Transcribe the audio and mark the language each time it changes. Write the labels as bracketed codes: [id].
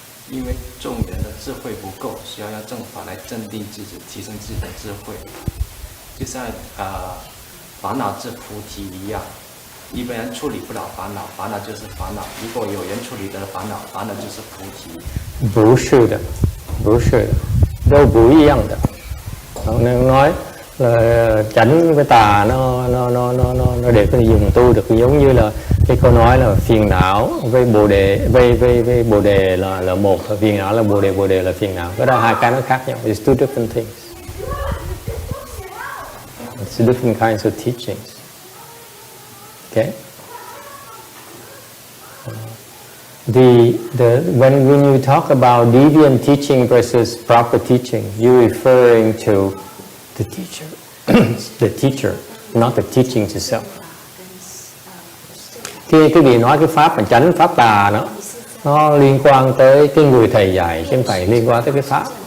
[zh] 因为众人的智慧不够，需要用正法来镇定自己，提升自己的智慧。就像烦恼是菩提一样。一般人处理不了烦恼，烦恼就是烦恼。如果有人处理得烦恼，烦恼就是菩提。不是的，不是的，都不一样的。 [vi] Nên nói là chánh với tà nó để có thể dùng tu được, giống như là cái câu nói là phiền não với bồ đề, với bồ đề là một, phiền não là bồ đề là phiền não. Cái đó hai cái nó khác nhau. [en] It's two different things. It's different kinds of teachings. Okay. When you talk about deviant teaching versus proper teaching, you're referring to the teacher, the teacher, not the teaching itself. [vi] Khi cái vị nói cái pháp mà chánh pháp tà nó liên quan tới cái người thầy dạy, chứ không phải liên quan tới cái pháp.